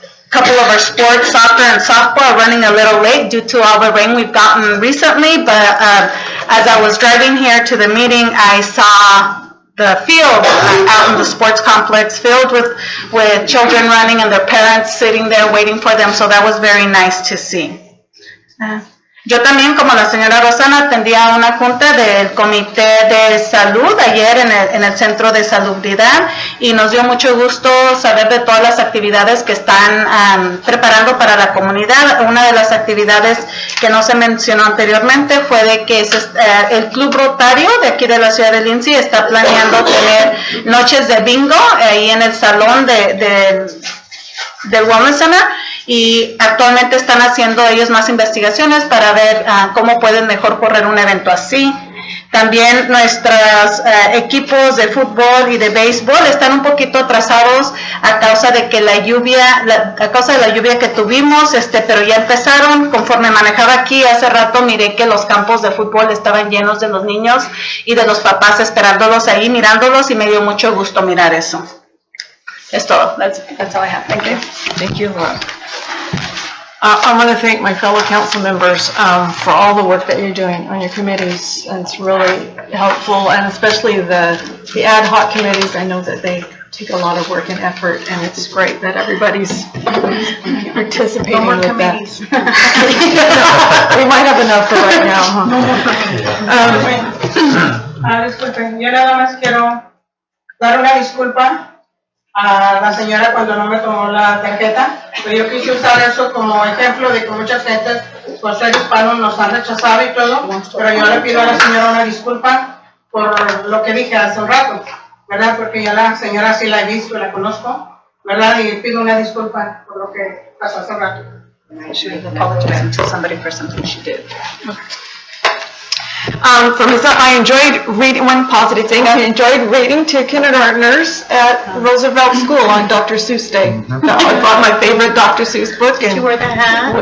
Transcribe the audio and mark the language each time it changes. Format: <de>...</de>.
<en>Couple of our sports, soccer and softball, are running a little late due to all the rain we've gotten recently, but as I was driving here to the meeting, I saw the field out in the sports complex filled with children running and their parents sitting there waiting for them, so that was very nice to see.</en> <es>Yo también, como la señora Rosana, atendía una junta del Comité de Salud ayer en el Centro de Salubridad y nos dio mucho gusto saber de todas las actividades que están preparando para la comunidad. Una de las actividades que no se mencionó anteriormente fue de que el Club Rotario de aquí de la ciudad de Lindsay está planeando tener noches de bingo ahí en el salón del Wellness Center, y actualmente están haciendo ellos más investigaciones para ver cómo pueden mejor correr un evento así. También nuestros equipos de fútbol y de béisbol están un poquito atrasados a causa de que la lluvia que tuvimos, pero ya empezaron. Conforme manejaba aquí hace rato, miré que los campos de fútbol estaban llenos de los niños y de los papás esperándolos ahí, mirándolos, y me dio mucho gusto mirar eso. Es todo.</es> <en>That's all I have. Thank you. Thank you. I want to thank my fellow council members for all the work that you're doing on your committees. It's really helpful, and especially the ad hoc committees. I know that they take a lot of work and effort, and it's great that everybody's participating with that. We might have enough for right now, huh?</en> <es>Disculpen, yo nada más quiero dar una disculpa a la señora cuando no me tomó la tarjeta, pero yo quise usar eso como ejemplo de que muchas gentes por ser hispanos nos han rechazado y todo, pero yo le pido a la señora una disculpa por lo que dije hace un rato, ¿verdad? Porque yo a la señora sí la he visto, la conozco, ¿verdad? Y pido una disculpa por lo que pasó hace un rato.</es> <en>I should have apologized to somebody for something she did. For myself, I enjoyed reading, one positive thing, I enjoyed reading to kindergartners at Roosevelt School on Dr. Seuss Day. I bought my favorite Dr. Seuss book. Did you wear the hat?</en>